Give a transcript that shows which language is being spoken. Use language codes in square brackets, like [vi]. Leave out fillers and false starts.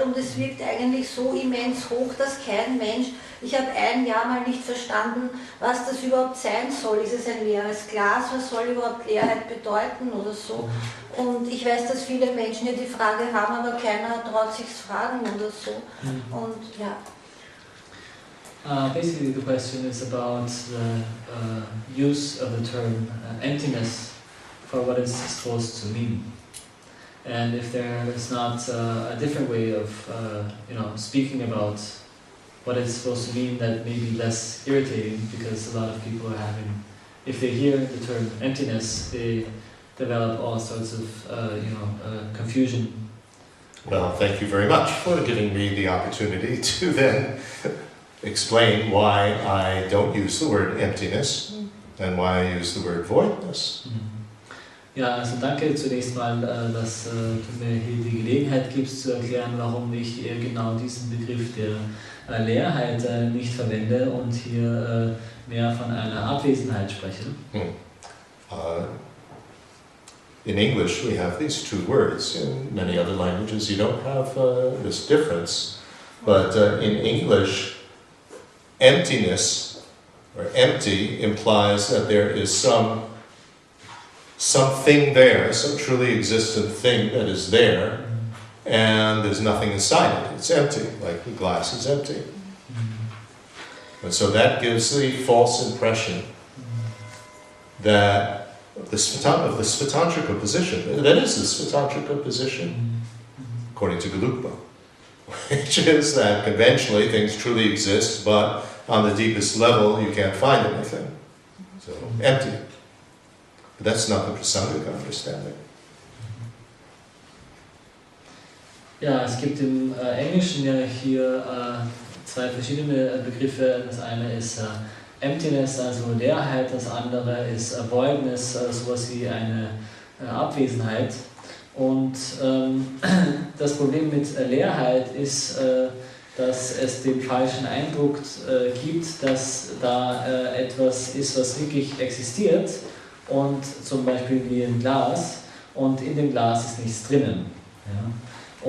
[de] Und es wirkt eigentlich so immens hoch, dass kein Mensch, ich habe ein Jahr mal nicht verstanden, was das überhaupt sein soll. Ist es ein leeres Glas? Was soll überhaupt Leerheit bedeuten oder so? Und ich weiß, dass viele Menschen ja die Frage haben, aber keiner traut sich fragen oder so. Und ja. [en] Basically, the question is about the use of the term emptiness for what it's supposed to mean, and if there is not a different way of, speaking about what it's supposed to mean that may be less irritating, because a lot of people are having, if they hear the term emptiness, they develop all sorts of, confusion. Well, thank you very much for giving me the opportunity to then explain why I don't use the word emptiness and why I use the word voidness. [de] Ja, also danke zunächst mal, dass du mir hier die Gelegenheit gibst zu erklären, warum ich genau diesen Begriff der Leerheit nicht verwende und hier mehr von einer Abwesenheit spreche. [en] In English we have these two words. In many other languages you don't have this difference. But in English, emptiness or empty implies that there is something there, some truly existent thing that is there, and there's nothing inside it. It's empty, like the glass is empty. And so that gives the false impression that of the Svatantrika position, that is the Svatantrika position, according to Gelugpa, which is that conventionally things truly exist, but on the deepest level you can't find anything. So, empty. But that's not the Prasangika understanding. [de] Ja, es gibt im Englischen ja hier zwei verschiedene Begriffe. Das eine ist Emptiness, also Leerheit, das andere ist Voidness, sowas wie eine Abwesenheit. Und das Problem mit Leerheit ist, dass es den falschen Eindruck gibt, dass da etwas ist, was wirklich existiert, und zum Beispiel wie ein Glas, und in dem Glas ist nichts drinnen. Ja?